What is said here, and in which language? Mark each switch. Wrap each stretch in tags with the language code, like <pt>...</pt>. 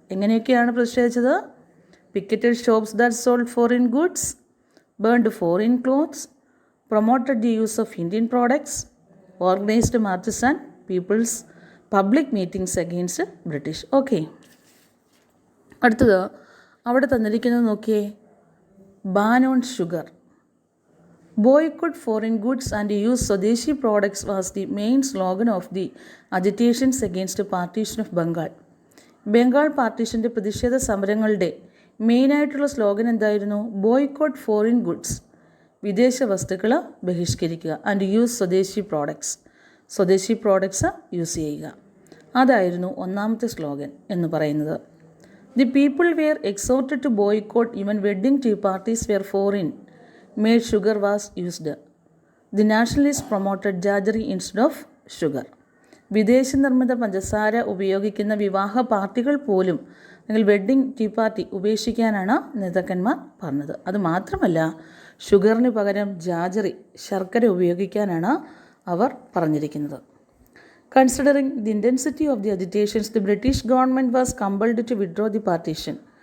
<ml>എങ്ങനെയൊക്കെയാണ് പ്രതിഷേധിച്ചത്?</ml> <en>Picketed shops that sold foreign goods, burned foreign clothes, promoted the use of Indian products, organised marches and peoples public meetings against British.</en> <ml>Okay, അടുത്തത് അവിടെ തന്നിരിക്കുന്നത് നോക്കിയേ.</ml> <en>Ban on sugar. Boycott foreign goods and use Swadeshi products was the main slogan of the agitations against partition of Bengal.</en> <ml>Bengal പാർട്ടീഷൻ്റെ പ്രതിഷേധ സമരങ്ങളുടെ മെയിനായിട്ടുള്ള slogan എന്തായിരുന്നു?</ml> <en>boycott foreign goods,</en> <ml>വിദേശ വസ്തുക്കൾ ബഹിഷ്കരിക്കുക,</ml> <en>and use Swadeshi products,</en> <ml>സ്വദേശി പ്രോഡക്ട്സ് യൂസ് ചെയ്യുക. അതായിരുന്നു ഒന്നാമത്തെ സ്ലോഗൻ എന്ന് പറയുന്നത്.</ml> <en>The people were exhorted to boycott even wedding tea parties were foreign made sugar was used. The nationalists promoted jaggery instead of sugar.</en> <ml>വിദേശ നിർമ്മിത പഞ്ചസാര ഉപയോഗിക്കുന്ന വിവാഹ പാർട്ടികൾ പോലും അല്ലെങ്കിൽ വെഡ്ഡിംഗ് ടീ പാർട്ടി ഉപേക്ഷിക്കാനാണ് നേതാക്കന്മാർ പറഞ്ഞത്. അതുമാത്രമല്ല, ഷുഗറിന് പകരം ജാജറി, ശർക്കര ഉപയോഗിക്കാനാണ് അവർ പറഞ്ഞിരിക്കുന്നത്.</ml> <en>Considering the intensity of the agitations, the British government was compelled to withdraw the partition.</en>